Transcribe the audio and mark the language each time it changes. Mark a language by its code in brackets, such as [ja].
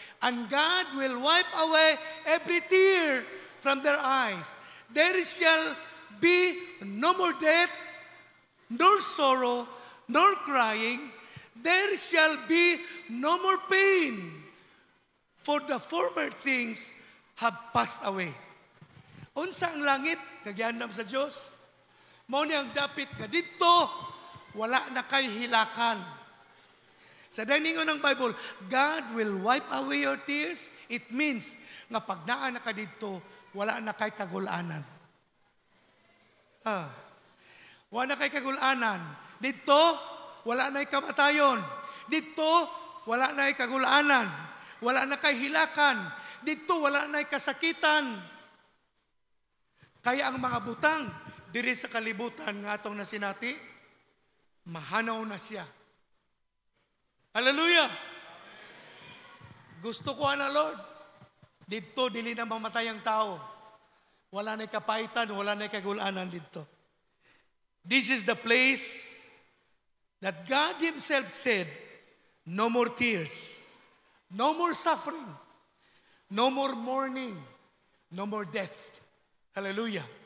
[en] And God will wipe away every tear from their eyes. There shall be no more death, nor sorrow, nor crying. There shall be no more pain. For the former things have passed away. [ceb] Unsa ang langit, kagyanam sa Diyos. Mao ni ang dapit nga dito, wala na kay hilakan. Sa daningon ng Bible, [en] God will wipe away your tears. It means [ceb] nga pag naa na ka dito, wala na kay kagulanan. Wala na kay kagulanan. Dito, wala na kay kamatayon. Dito, wala na kay kagulanan. Wala na kay hilakan. Dito, wala na kay kasakitan. Kaya ang mga butang, diri sa kalibutan nga atong nasinati, mahanaw na siya. Hallelujah! Gusto ko na, Lord. Dito, dili na mamatay ang tao. Wala na kapaitan, wala na kagulanan dito. [en] This is the place that God Himself said, no more tears, no more suffering, no more mourning, no more death. Hallelujah.